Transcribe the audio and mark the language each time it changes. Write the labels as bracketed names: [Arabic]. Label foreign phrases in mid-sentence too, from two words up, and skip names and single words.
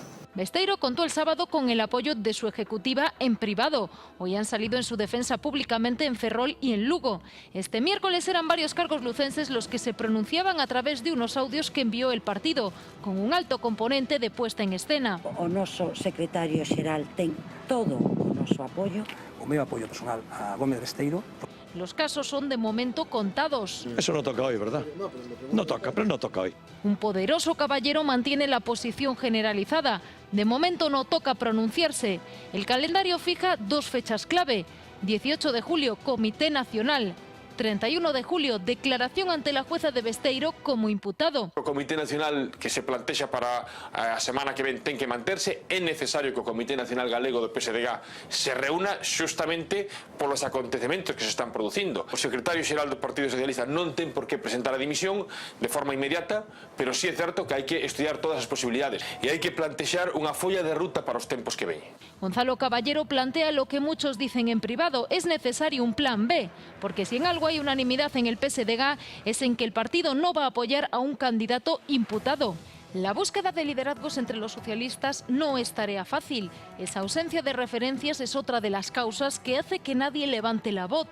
[Spanish] Besteiro contó el sábado con el apoyo de su ejecutiva en privado. Hoy han salido en su defensa públicamente en Ferrol y en Lugo. Este miércoles eran varios cargos lucenses los que se pronunciaban a través de unos audios que envió el partido, con un alto componente de puesta en escena. [Galician] O noso secretario xeral ten todo o noso apoio. O meu apoio personal a Gómez Besteiro. [Spanish] Los casos son de momento contados. Eso no toca hoy, ¿verdad? No toca, pero no toca hoy. Un poderoso caballero mantiene la posición generalizada. De momento no toca pronunciarse. El calendario fija dos fechas clave. 18 de julio, Comité Nacional. 31 de julio, declaración ante la jueza de Besteiro como imputado. [Galician] O Comité Nacional que se plantexa para a semana que ven ten que manterse. É necesario que o Comité Nacional Galego do PSDG se reúna xustamente polos acontecementos que se están producindo. O secretario xeral do Partido Socialista non ten por que presentar a dimisión de forma inmediata, pero sí é certo que hai que estudiar todas as posibilidades e hai que plantexar unha folla de ruta para os tempos que ven. [Spanish] Gonzalo Caballero plantea lo que muchos dicen en privado. Es necesario un plan B, porque si en algo hay unanimidad en el PSDG es en que el partido no va a apoyar a un candidato imputado. La búsqueda de liderazgos entre los socialistas no es tarea fácil. Esa ausencia de referencias es otra de las causas que hace que nadie levante la voz.